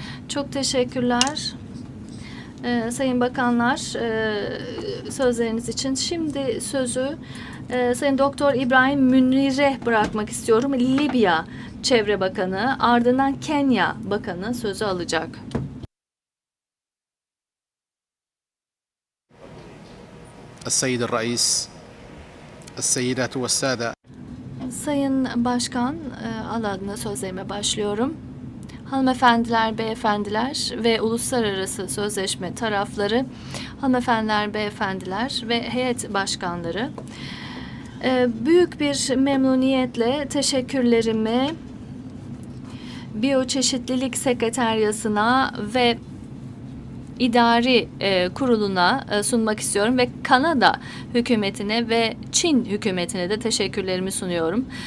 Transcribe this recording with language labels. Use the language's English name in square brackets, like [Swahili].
[Turkish] Çok teşekkürler. Sayın Bakanlar, sözleriniz için. Şimdi sözü Sayın Doktor İbrahim Münir'e bırakmak istiyorum. Libya Çevre Bakanı, ardından Kenya Bakanı sözü alacak. [Arabic] السيد الرئيس السيدات والسادة. [Turkish] Sayın Başkan, Allah adına sözlerime başlıyorum. Hanımefendiler, beyefendiler ve uluslararası sözleşme tarafları, hanımefendiler, beyefendiler ve heyet başkanları, büyük bir memnuniyetle teşekkürlerimi Biyoçeşitlilik Sekreteryası'na ve idari kuruluna sunmak istiyorum ve Kanada hükümetine ve Çin hükümetine de teşekkürlerimi sunuyorum.